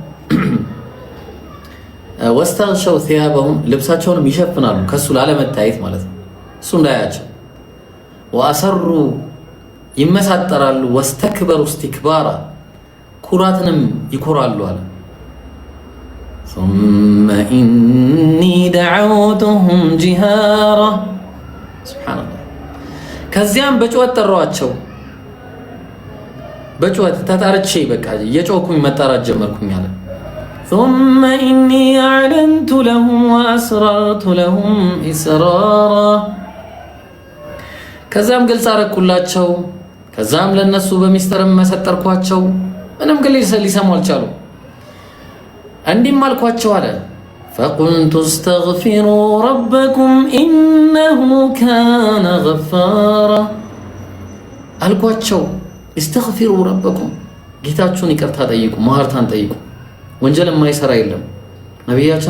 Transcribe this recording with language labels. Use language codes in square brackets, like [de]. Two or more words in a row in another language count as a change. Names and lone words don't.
[ar] واستغشوا ثيابهم [am] ልብሳቸውንም ይሸፍናሉ ከሱ ላለመታየት ማለት ነው፣ እሱ እንዳያቸው። ወአሰሩ ይመሳጠራሉ፣ [ar] واستكبروا استكبارا [am] ኩራትንም ይኮራሉ አለ። [ar] ثم إني دعوتهم جهارا [am] ሱብሃንአላህ። ከዚያም በጩኸት ጠራኋቸው፣ በጩኸት ተጣርቼ በቃ የጮኩኝ መጣራት ጀመርኩኝ አለ። [ar] ثم إني أعلنت لهم وأسررت لهم إسرارا [am] ከዛም ግልጽ አረኩላቸው፣ ከዛም ለነሱ በሚስጥር መሰጠርኳቸው። ምንም ግን ሊሰሙ አልቻሉ። እንዲህም አልኳቸው አለ [ar] فقلت استغفروا ربكم إنه كان غفارا [am] አልኳቸው። [ar] استغفروا ربكم [am] ጌታችሁን ይቅርታ ጠይቁ፣ መሐርታን ጠይቁ። ወንጀል የማይሰራ የለም። ነቢያችን